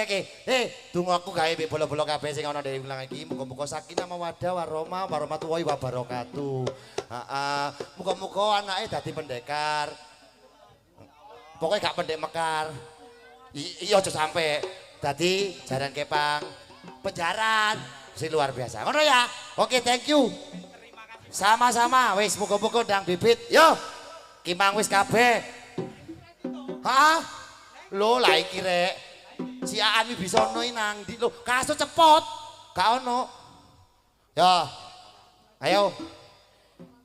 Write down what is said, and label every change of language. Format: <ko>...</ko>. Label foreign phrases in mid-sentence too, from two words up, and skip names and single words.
<jv>Dongaku gawe mbek bola-bola kabeh sing ana dhewe wilang iki muga-muga</jv> <ar>سكينة مودة ورحمة الله وبركاته.</ar> <jv>Heeh. Muga-muga anake dadi pendekar. Pokoke gak pendek mekar. Iya aja sampe dadi jaran kepang penjaran sing</jv> <id>luar biasa.</id> <jv>Ngono ya. Oke,</jv> <en>thank you.</en> <jv>Sama-sama. Wis muga-muga ndang bibit. Yo. Kimang wis kabeh. Hah? Lo lah iki rek. Si Aan bisa ono nang ndi lho. Kaso cepot. Gak ono. Ya. Ayo.</jv>